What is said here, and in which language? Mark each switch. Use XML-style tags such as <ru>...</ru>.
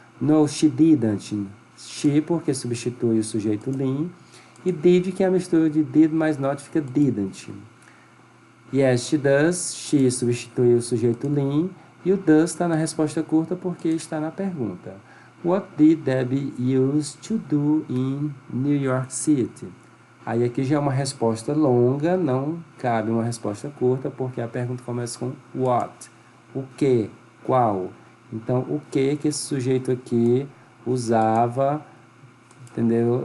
<en>No, she didn't. She,</en> <pt>porque substitui o sujeito Lynn. E did, que é a mistura de did mais not, fica didn't.</pt> <en>Yes, she does.</en> <pt>She substitui o sujeito Lynn. E o does está na resposta curta porque está na pergunta.</pt> <en>What did Debbie used to do in New York City?</en> <pt>Aí aqui já é uma resposta longa, não cabe uma resposta curta, porque a pergunta começa com what. O que? Qual? Então, o que esse sujeito aqui usava, entendeu?</pt>